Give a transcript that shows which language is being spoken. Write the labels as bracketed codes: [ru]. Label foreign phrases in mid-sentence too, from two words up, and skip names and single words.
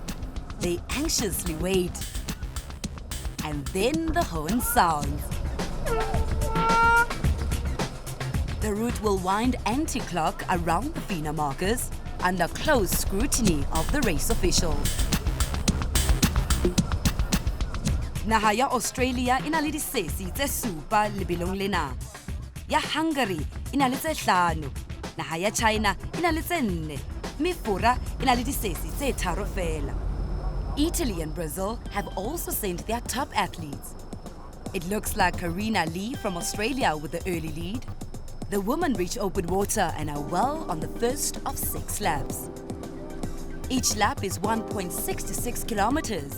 [en] They anxiously wait. And then the horn sounds. The route will wind anti-clock around the FINA markers under close scrutiny of the race officials. [st] Naha ya Australia ina le disesi tse supa lebelong lena. Ya Hungary ina le tse 5. Naha ya China ina le tse 4. Mifura ina le disesi tse 3 fela. [en] Italy and Brazil have also sent their top athletes. It looks like Karina Lee from Australia with the early lead. The women reach open water and are well on the first of 6 laps. Each lap is 1.66 kilometers.